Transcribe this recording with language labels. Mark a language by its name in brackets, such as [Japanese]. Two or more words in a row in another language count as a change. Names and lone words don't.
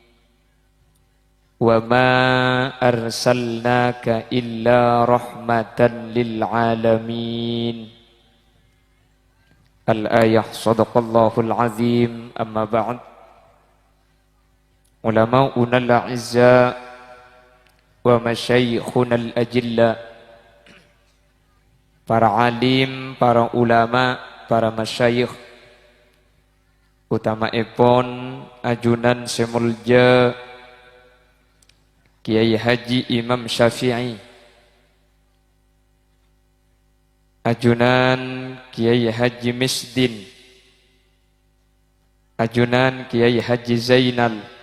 [Arabic] وما أرسلناك إلا رحمة للعالمين. الآية صدق الله العظيم. أما بعد. علماؤنا الأعزاء ومشايخنا الأجلاء, [Madurese] para alim, para ulama, para masyayikh, utama epon ajunan semulja Kiai Haji Imam Syafi'i, ajunan Kiai Haji Misdin, ajunan Kiai Haji Zainal,